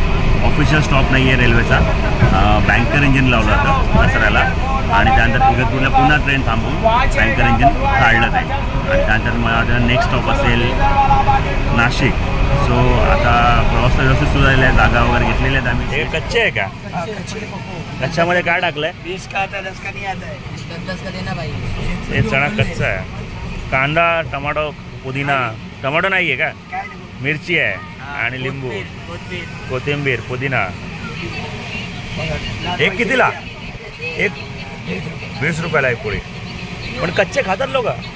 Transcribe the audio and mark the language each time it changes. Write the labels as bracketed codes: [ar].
[mr] Official stop नाही आहे रेल्वेचा, बँकर इंजिन लावलं होतं कसाऱ्याला आणि त्यानंतर इगतपूरला पुन्हा ट्रेन थांबवून बँकर इंजिन काढलं जाईल आणि त्यानंतर मला वाटतं नेक्स्ट स्टॉप असेल नाशिक। सो आता प्रवास व्यवस्थित सुरू झालेला आहे, जागा वगैरे घेतलेल्या आहेत आम्ही। हे कच्चे आहे का? कच्च्यामध्ये काय टाकलं आहे? [hi] 20 का आता 10 का नहीं आता है, 10 का देना भाई। [mr] हे चणा कच्चा आहे, कांदा, टमाटो, पुदिना, टमाटो नाही आहे का, मिरची आहे आणि लिंबू, कोथिंबीर, पुदिना। एक कितीला? एक 20 रुपयाला एक पोळी। पण कच्चे खातात लोक?